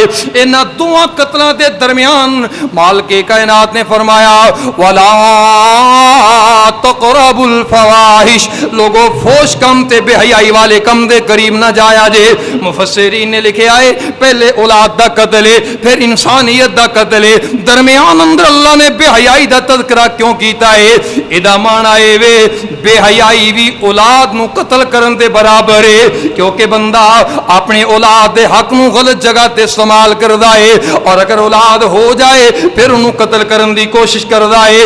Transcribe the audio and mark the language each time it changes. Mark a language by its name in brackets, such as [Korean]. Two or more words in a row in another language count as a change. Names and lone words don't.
[Punjabi] انہاں دوواں قتلاں دے درمیان مالک کائنات نے فرمایا [Arabic] وَلَا تَقْرَبُوا الْفَوَاحِشَ، [Punjabi] لوگوں فوش کم تے بے حیائی والے کم دے قریب نہ جایا جے۔ مفسرین نے لکھے آئے پہلے اولاد دا قتل ہے، پھر انسانیت دا قتل ہے، درمیان اندر اللہ نے بے حیائی دا تذکرہ کیوں کیتا ہے؟ ادا مانا اے وے بے حیائی بھی اولاد نو قتل کرن دے برابر ہے، کیونکہ بندہ اپنے اولاد دے حق نو غلط جگہ تے استعمال کردا ہے، اور اگر اولاد ہو جائے پھر انہوں قتل کرن دی کوشش کردا ہے۔